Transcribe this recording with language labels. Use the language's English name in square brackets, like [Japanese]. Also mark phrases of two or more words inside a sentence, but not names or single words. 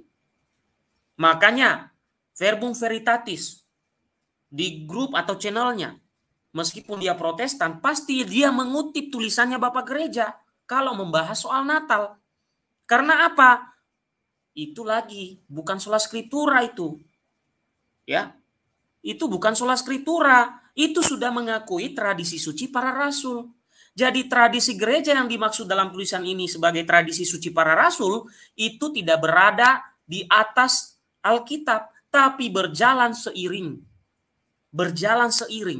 [Indonesian] Makanya Verbum Veritatis di grup atau channelnya, meskipun dia Protestan, pasti dia mengutip tulisannya Bapak Gereja kalau membahas soal Natal. Karena apa? Itu lagi bukan [Latin] sola scriptura [Indonesian] itu. Ya. Itu bukan [Latin] sola scriptura, [Indonesian] itu sudah mengakui tradisi suci para rasul. Jadi tradisi gereja yang dimaksud dalam tulisan ini sebagai tradisi suci para rasul itu tidak berada di atas Alkitab, tapi berjalan seiring. Berjalan seiring.